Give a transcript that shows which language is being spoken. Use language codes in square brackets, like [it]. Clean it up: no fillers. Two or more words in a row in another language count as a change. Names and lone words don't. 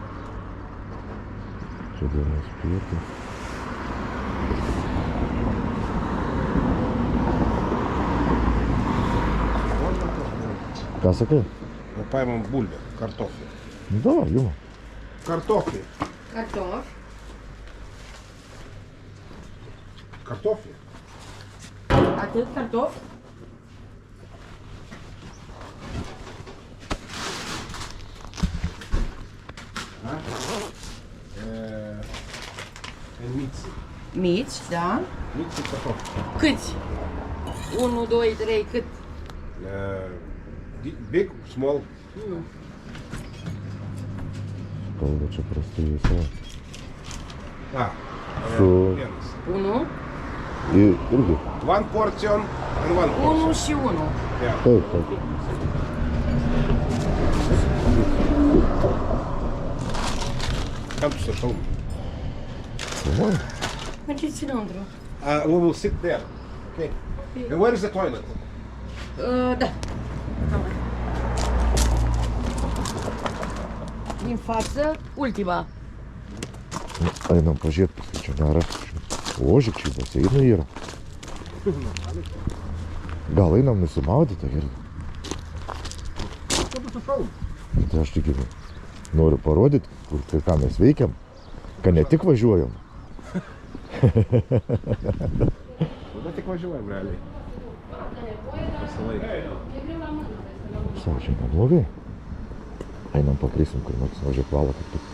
[lt] Čia dienos pietų. Ką sakai? Paimam bulvę, kartoflį. Nu davai, juma. Kartoflį. [ru] Картоф. Kartoflį. А ты картоф? [ro] Miți. Mici, da. Miți și cartofi. Câți? 1, 2, 3, cât? [en] Big, small. [lt] Kalba čia prastai visai. Vienas. 1, Irgi. [en] One portion and one 1 portion. [ro] și 1. [en] Yeah. [lt] Taip, taip. [en] Come to the home. [lt] Filmuoji? [ro] Mergeți înăuntru. [en] We will sit there. Okay. And where is the toilet? [ro] Da. Din față, ultima. [lt] Einam pažiūrėt, paskui čia nėra. Ožik, čia baseinai yra. Gal einam nusimaudyti, gerai. [en] Come to the home. [lt] Tai aš tik noriu parodyti, ką mes veikiam, kad ne tik važiuojam. Tada tik važiuojam. važiuojam realiai. Pasilaik. Savo čia neblogai. Einam pakrysim, kur nors važiuok valą kaip tik.